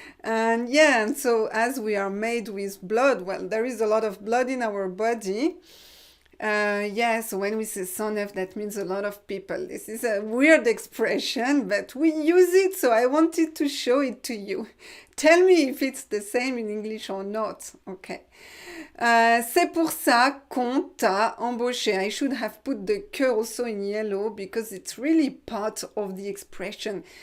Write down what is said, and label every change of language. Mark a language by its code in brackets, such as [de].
[en] And yeah, and so as we are made with blood, well, there is a lot of blood in our body. So when we say 109, that means a lot of people. This is a weird expression, but we use it, so I wanted to show it to you. Tell me if it's the same in English or not. Okay. [fr] C'est pour ça qu'on t'a embauché. [en] I should have put the que also in yellow because it's really part of the expression.